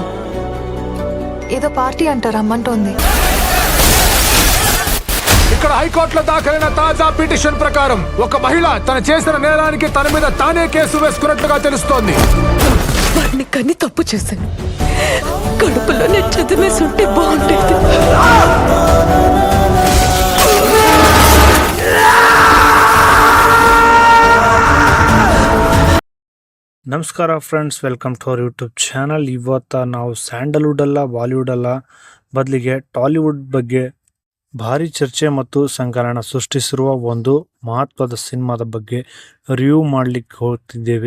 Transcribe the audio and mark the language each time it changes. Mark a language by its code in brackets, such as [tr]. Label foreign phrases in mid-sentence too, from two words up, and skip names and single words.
[te] ఏదో పార్టీ అంటారు అమ్మంటోంది. ఇక్కడ హైకోర్టులో దాఖలైన తాజా పిటిషన్ ప్రకారం ఒక మహిళ తను చేసిన నేరానికి తన మీద తానే కేసు వేసుకున్నట్లుగా తెలుస్తోంది. వాడిని కన్ని తప్పు చేశాను. కడుపులో నేను చదివేసి ఉంటే బాగుండేది. [en] ನಮಸ್ಕಾರ friends, welcome to our YouTube channel. [kn] ಇವತ್ತು ನಾವು ಸ್ಯಾಂಡಲ್ವುಡ್ ಅಲ್ಲ ಬಾಲಿವುಡ್ ಅಲ್ಲ ಬದಲಿಗೆ ಟಾಲಿವುಡ್ ಬಗ್ಗೆ ಭಾರಿ ಚರ್ಚೆ ಮತ್ತು ಸಂಕಲನ ಸೃಷ್ಟಿಸಿರುವ ಒಂದು ಮಹತ್ವದ ಸಿನಿಮಾದ ಬಗ್ಗೆ ರಿವ್ಯೂ ಮಾಡಲಿಕ್ಕೆ ಹೋಗ್ತಿದ್ದೇವೆ.